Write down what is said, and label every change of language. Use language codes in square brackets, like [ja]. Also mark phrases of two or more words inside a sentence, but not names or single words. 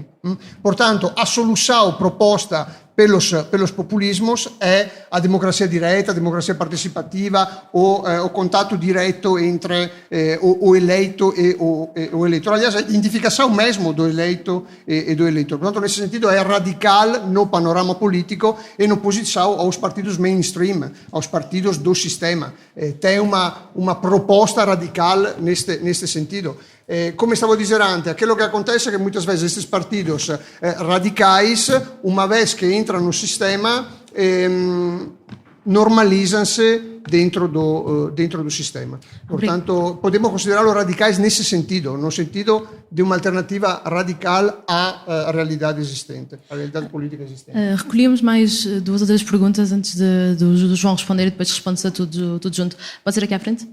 [pt] Portanto, a solução proposta pelos populismos é a democracia direta, a democracia participativa, o contato direto entre o eleito e o eleitor. Aliás, a identificação mesmo do eleito e do eleitor. Portanto, nesse sentido, é radical no panorama político, em oposição aos partidos mainstream, aos partidos do sistema. Tem uma proposta radical neste sentido. [it] Come stavo dicendo [pt] antes, aquilo [it] che acontece è che molte volte questi partiti radicali, una vez che entrano [pt] no sistema, [it] normalizzano dentro [pt] do sistema. Portanto, podemos considerarlo radicais nesse sentido, no sentido de uma alternativa radical à realidade existente, à realidade política existente. Recolhíamos mais 2 ou 3 perguntas antes do João responder e depois responde-se a tudo junto.